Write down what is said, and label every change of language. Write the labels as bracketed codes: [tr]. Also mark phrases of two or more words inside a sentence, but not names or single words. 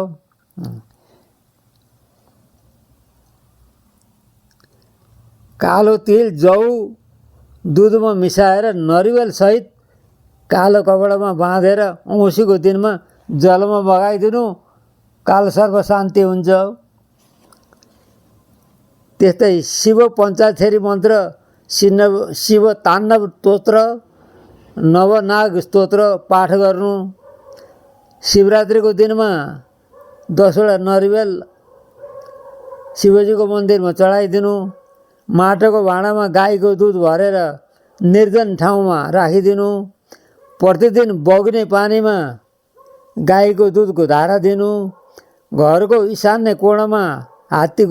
[ne] कालो तिल जौ दुधमा मिसाएर नरिवल सहित कालो कपडामा बाँधेर औँसीको दिनमा जलमा बगाइदिनु कालसर्प शान्ति हुन्छ त्यस्तै शिव पञ्चाक्षरी मन्त्र शिव ताण्डव स्तोत्र नवनाग स्तोत्र पाठ गर्नु शिवरात्रिको दिनमा 10वटा नरिवल शिवजीको मन्दिरमा चढाइदिनु माटोको भाँडामा गाईको दुध भरेर निर्जन ठाउँमा राखिदिनु प्रतिदिन बग्ने पानीमा गाईको दुधको धारा दिनु घरको ईशान्य कोणमा हात्तीको